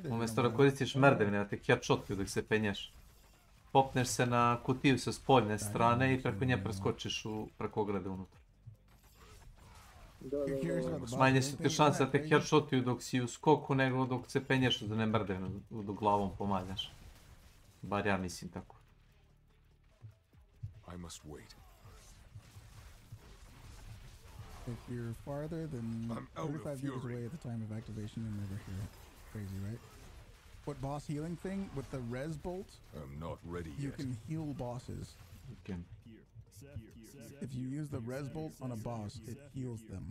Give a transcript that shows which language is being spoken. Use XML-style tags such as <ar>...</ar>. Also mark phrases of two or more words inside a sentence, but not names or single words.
<sr>Umjesto da koristiš merdevine, da te headshotuju dok se penješ. Popneš se na kutiju sa spoljne strane i preko nje preskočiš preko ograde unutra. Manje su te šanse da te headshotuju dok si u skoku nego dok se penješ da ne mrdevine dok glavom pomaljaš. Bar ja mislim tako.</sr> <en>I must wait. If you're farther than 35 meters away at the time of activation, you'll never hear it. Crazy, right? What boss healing thing with the res bolt? I'm not ready yet. You can heal bosses. You can. If you use the res bolt on a boss, it heals them.</en>